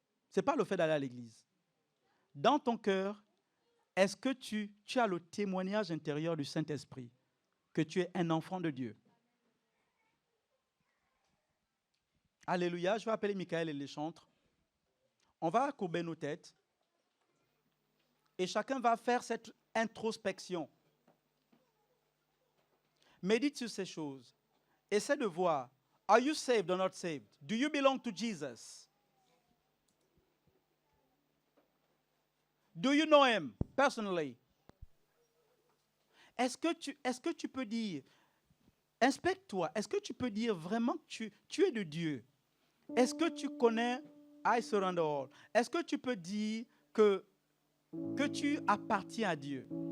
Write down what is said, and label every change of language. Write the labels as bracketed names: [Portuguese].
[French] Ce n'est pas le fait d'aller à l'église. Dans ton cœur, est-ce que tu as le témoignage intérieur du Saint-Esprit que tu es un enfant de Dieu? Alléluia, je vais appeler Michael et les chantres. On va courber nos têtes et chacun va faire cette introspection. Médite sur ces choses. Essaie de voir. [English] Are you saved or not saved? Do you belong to Jesus? Do you know him personally? [French] Est-ce que tu peux dire, inspecte-toi, est-ce que tu peux dire vraiment que tu es de Dieu? Est-ce que tu connais I surrender all? Est-ce que tu peux dire que tu appartiens à Dieu?